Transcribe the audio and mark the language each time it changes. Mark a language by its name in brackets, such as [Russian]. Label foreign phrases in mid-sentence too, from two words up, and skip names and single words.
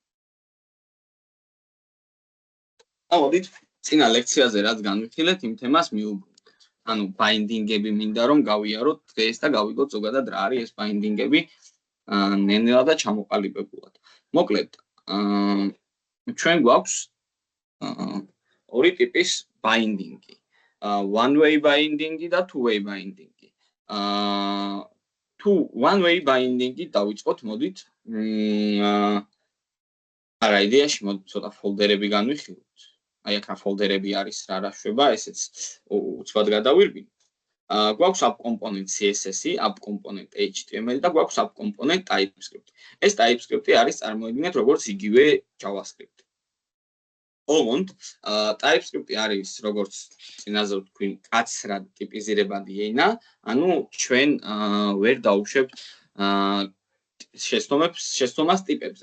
[Georgian] მოდით წინა ლექციაზე რაც განვიხილეთ, იმ თემას მივუბრუნდეთ. ანუ binding-ები მინდა რომ გავიაროთ დღეს და გავიგოთ ზოგადად რა არის ეს binding-ები ნენელა და ჩამოყალიბებულად. მოკლედ, ჩვენ გვაქვს ორი ტიპის binding-ი. [English] One-way binding-ი და two-way binding-ი. One-way binding- [Georgian] ი დავიწყოთ, მოდით. არა, იდეაში მოდით ცოტა ფოლდერები განვიხილოთ. აი აქ რა ფოლდერები არის, რა შვება, ესეც უცბად გადავირბინოთ. [English] გვაქვს app component CSS-ი, app component HTML [Georgian] და გვაქვს [English] app component TypeScript. [Georgian] ეს TypeScript-ი არის წარმოიდგინეთ როგორც იგივე JavaScript. ოღონდ TypeScript-ი არის როგორც წინაზე ვთქვი, კაცრად ტიპიზირებადი ენა, ანუ ჩვენ ვერ დავუშვებთ შეცდომას ტიპებზე.